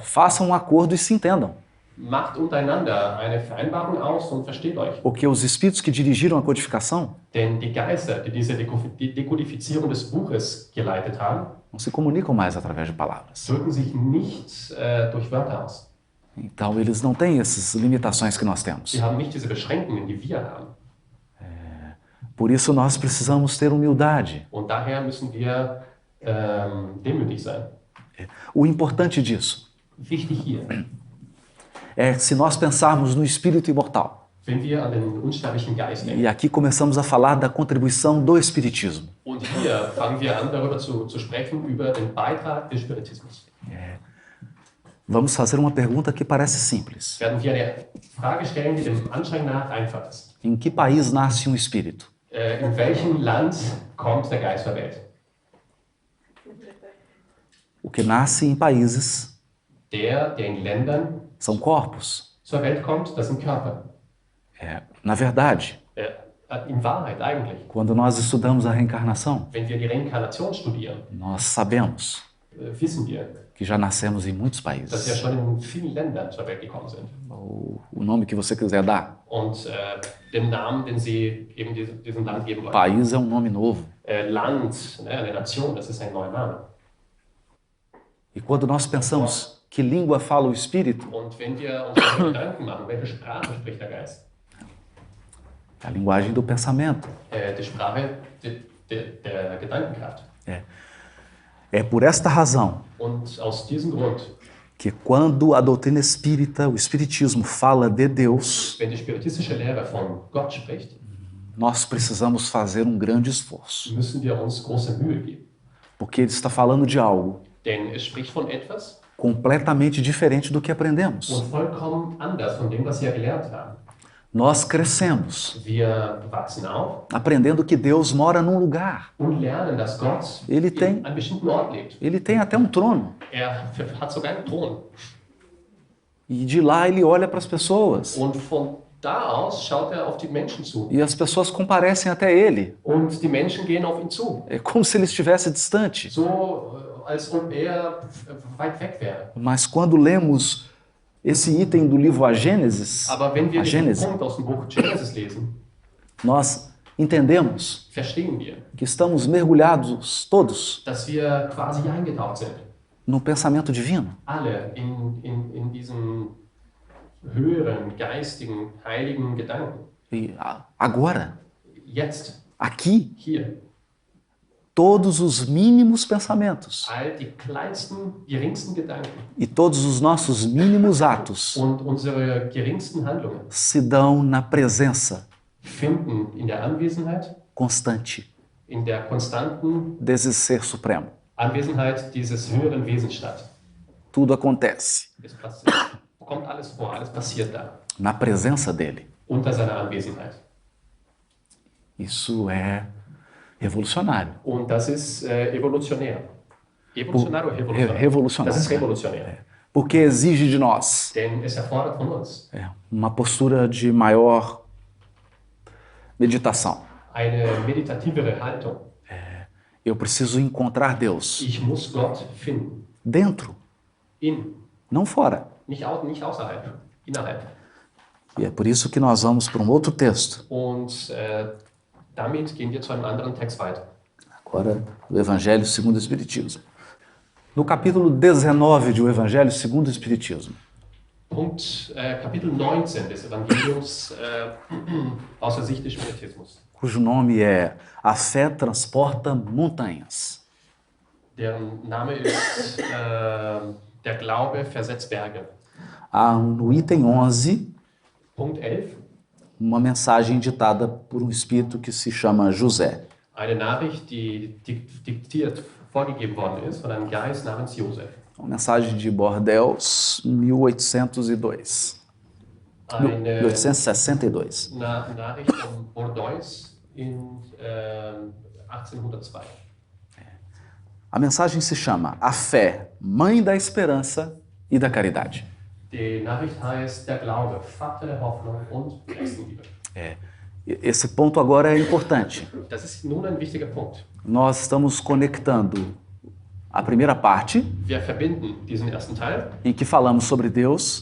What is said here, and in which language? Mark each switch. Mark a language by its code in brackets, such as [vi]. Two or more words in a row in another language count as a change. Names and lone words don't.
[pt] Façam um acordo e se entendam. [de] Macht untereinander eine Vereinbarung aus und versteht euch. [pt] Porque os espíritos que dirigiram a codificação [de] Denn die Geister, die diese Dekodifizierung des Buches geleitet haben, [pt] não se comunicam mais através de palavras. [de] drücken sich nicht durch Wörter aus. [pt] Então, eles não têm essas limitações que nós temos. [de] Sie haben nicht diese Beschränkungen, die wir haben. [pt] Por isso, nós precisamos ter humildade. [de] Und daher müssen wir demütig sein. [pt] O importante disso [de] Wichtig hier, [pt] é se nós pensarmos no espírito imortal. [de] wenn wir an den unsterblichen Geist denken. [pt] E aqui começamos a falar da contribuição do espiritismo. [de] Und hier fangen wir an, darüber zu sprechen, über den Beitrag des Spiritismus. [pt] Vamos fazer uma pergunta que parece simples. [de] Werden wir eine Frage stellen, die dem Anschein nach einfach ist. [pt] Em que país nasce um espírito? [de] In welchem Land kommt der Geist zur Welt? [pt] O que nasce em países [de] Der in Ländern [pt] são corpos. [de] zur Welt kommt, das sind Körper. [pt] Na verdade, [de] In Wahrheit eigentlich. [pt] quando nós estudamos a reencarnação, [de] Wenn wir die Reinkarnation studieren, [pt] nós sabemos [de] wissen wir, [pt] que já nascemos em muitos [de] dass wir [pt] países. [de] schon in vielen Ländern zur Welt gekommen sind. [pt] O nome que você quiser dar. [de] Und den Namen, den sie eben diesem Land geben wollen. [pt] País é um nome novo. [de] Land, ne, eine Nation, das ist ein neuer Name. [pt] E quando nós pensamos que língua fala o espírito, [de] Und wenn wir uns Gedanken machen, welche Sprache spricht der Geist? [pt] é a linguagem do pensamento. [de] Die Sprache der Gedankenkraft. [pt] É por esta razão [de] Und aus diesem Grund, [pt] que quando a doutrina espírita, o espiritismo, fala de Deus, [de] wenn die spiritistische Lehre von Gott spricht, [pt] nós precisamos fazer um grande esforço. [de] müssen wir uns große Mühe geben. [pt] Porque ele está falando de algo [de] Denn es spricht von etwas [pt] completamente diferente do que aprendemos. [de] und vollkommen anders von dem, was wir gelernt haben. [pt] Nós crescemos [de] Wir wachsen auf [pt] aprendendo que Deus mora num lugar. [de] und lernen, dass Gott [pt] Ele [de] in [pt] tem, [de] einem bestimmten Ort lebt. [pt] ele tem até um trono. [de] Hat sogar einen Thron. [pt] E de lá ele olha para as pessoas. [de] Und von da aus schaut er auf die Menschen zu. [pt] E as pessoas comparecem até ele. [de] Und die Menschen gehen auf ihn zu. [pt] É como se ele estivesse distante. [de] So, als ob er weit weg wäre. [pt] Mas quando lemos esse item do livro A Gênesis, [de] Aber wenn wir [pt] a [de] diesen [pt] Gênese, [de] Punkt aus dem Buch Genesis lesen, [pt] nós entendemos [de] verstehen wir, [pt] que estamos mergulhados todos [de] dass wir quasi eingetaucht sind. [pt] no pensamento divino. [de] Alle in diesen höheren, geistigen, heiligen Gedanken. [pt] E agora, [de] Jetzt, [pt] aqui, [de] hier, [pt] todos os mínimos pensamentos [de] all die kleinsten, geringsten Gedanken [pt] e todos os nossos mínimos atos [de] und unsere geringsten Handlungen [pt] se dão na presença [de] finden in der Anwesenheit, [pt] constante [de] in der konstanten [pt] desse ser supremo. [de] Anwesenheit dieses höheren Wesens statt. [pt] Tudo acontece [de] Es passiert, kommt alles vor, alles passiert da, [pt] na presença dele. [de] unter seiner Anwesenheit. [pt] Isso é revolucionário. [de] Und das ist evolutionär. Evolutionär oder revolutionär? [pt] Revolucionário. [de] Das ist revolutionär. [pt] Porque exige de nós [de] Denn es erfordert von uns [pt] uma postura de maior meditação. [de] eine meditativere Haltung. [pt] Eu preciso encontrar Deus [de] Ich muss Gott finden. [pt] dentro, [de] In, [pt] não fora. [de] nicht außerhalb, innerhalb. [pt] E é por isso que nós vamos para um outro texto. [de] Und damit gehen wir zu einem anderen Text weiter. [pt] Agora, do Evangelho segundo o Espiritismo. No capítulo 19 de O Evangelho segundo o Espiritismo, [de] Kapitel 19 des Evangeliums aus der Sicht des Spiritismus. [pt] cujo nome é A Fé Transporta Montanhas. [de] Deren Name ist Der Glaube versetzt Berge. [pt] Há no item 11 [de] Punkt 11. [pt] uma mensagem ditada por um espírito que se chama José. [de] Eine Nachricht, die diktiert vorgegeben worden ist von einem Geist namens Josef. [pt] Uma mensagem de Bordeaux, 1802. [de] Eine 1862. Nachricht von Bordeaux in 1802. [pt] A mensagem se chama A Fé, Mãe da Esperança e da Caridade. [de] Die Nachricht heißt Der Glaube, Vater der Hoffnung und Nächstenliebe. [pt] Esse ponto agora é importante. [de] Das ist nun ein wichtiger Punkt. [pt] Nós estamos conectando a primeira parte, [de] Wir verbinden diesen ersten Teil, [pt] em que falamos sobre Deus,